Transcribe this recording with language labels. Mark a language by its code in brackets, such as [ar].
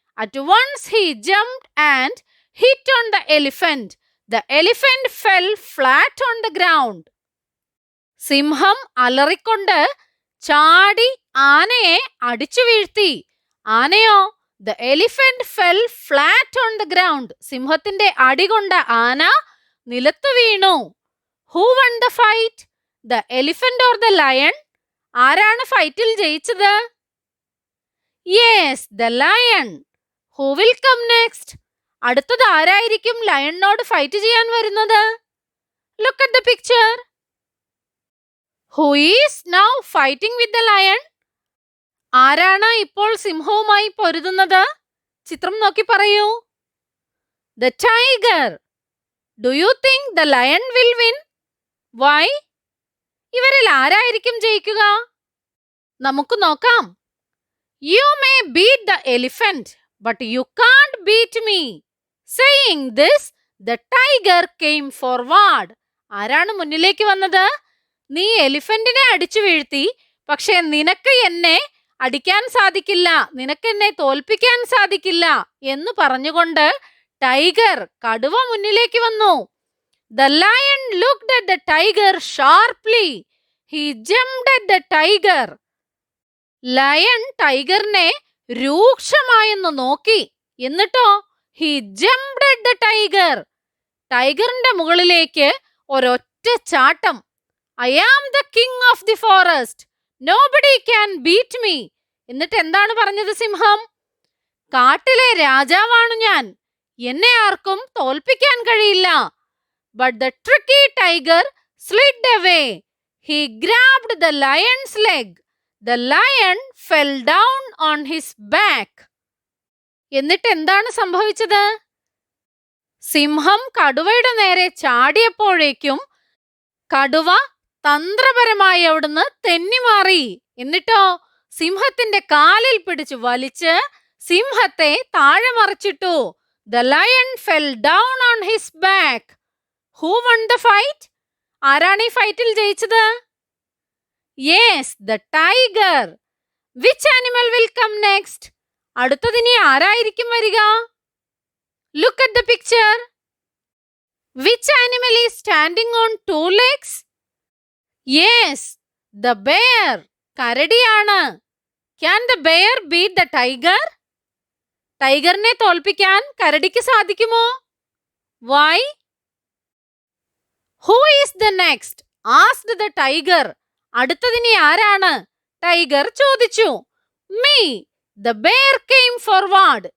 [en] At once he jumped and hit on the elephant. The elephant fell flat on the ground. [ml] സിംഹം അലറിക്കൊണ്ട് ചാടി ആനയെ അടിച്ചു വീഴ്ത്തി. ആനയോ? [en] The elephant fell flat on the ground. [ml] സിംഹത്തിന്റെ അടികൊണ്ട ആന നിലത്തു വീണു. [en] Who won the fight? The elephant or the lion? [ml] ആരാണ് ഫൈറ്റിൽ ജയിച്ചത്? [en] Yes, the lion. Who will come next? [ml] അടുത്തത് ആരായിരിക്കും ലയണിനോട് ഫൈറ്റ് ചെയ്യാൻ വരുന്നത്? [en] Look at the picture. Who is now fighting with the lion? [ml] ആരാണ് ഇപ്പോൾ സിംഹവുമായി പൊരുതുന്നത്? ചിത്രം നോക്കി പറയൂ. [en] The tiger. Do you think the lion will win? Why? [ml] ഇവരിൽ ആരായിരിക്കും ജയിക്കുക? നമുക്ക് നോക്കാം. [en] You may beat the elephant, but you can't beat me. Saying this, the tiger came forward. [ml] ആരാണ് മുന്നിലേക്ക് വന്നത്? നീ എലിഫന്റിനെ അടിച്ചു വീഴ്ത്തി, പക്ഷേ നിനക്ക് എന്നെ അടിക്കാൻ സാധിക്കില്ല, നിനക്ക് എന്നെ തോൽപ്പിക്കാൻ സാധിക്കില്ല എന്ന് പറഞ്ഞുകൊണ്ട് ടൈഗർ, കടുവ മുന്നിലേക്ക് വന്നു. [en] The lion looked at the tiger sharply. He jumped at the tiger. [ml] Lion ടൈഗറിനെ രൂക്ഷമായെന്ന് നോക്കി. എന്നിട്ടോ [en] he jumped at the tiger. [ml] ടൈഗറിന്റെ മുകളിലേക്ക് ഒരൊറ്റ ചാട്ടം. [en] I am the king of the forest. Nobody can beat me. [ml] എന്നിട്ട് എന്താണ് പറഞ്ഞത് സിംഹം? കാട്ടിലെ രാജാവാണ് ഞാൻ, എന്നെ ആർക്കും തോൽപ്പിക്കാൻ കഴിയില്ല. [en] But the tricky tiger slid away. He grabbed the lion's leg. The lion fell down on his back. [ml] എന്നിട്ട് എന്താണ് സംഭവിച്ചത്? സിംഹം കടുവയുടെ നേരെ ചാടിയപ്പോഴേക്കും കടുവ തന്ത്രപരമായി അവിടുന്ന് തെന്നിമാറി. എന്നിട്ടോ സിംഹത്തിന്റെ കാലിൽ പിടിച്ചു വലിച്ച് സിംഹത്തെ താഴെ മറിച്ചിട്ടു. [en] The lion fell down on his back. Who won the fight? [ml] ആരാണ് ഈ ഫൈറ്റിൽ ജയിച്ചത്? [en] Yes, the tiger. Which animal will come next? [ml] അടുത്തതിനി ആരായിരിക്കും വരിക? [en] Look at the picture. Which animal is standing on two legs? Yes, the bear. [ml] കരടിയാണ്. [en] Can the bear beat the tiger? [ml] ടൈഗറിനെ തോൽപ്പിക്കാൻ കരടിക്ക് സാധിക്കുമോ? [en] Why? Who is the next? Asked the tiger. [ml] അടുത്തതിനി ആരാണ്? Tiger ചോദിച്ചു. [en] Me. The bear came forward.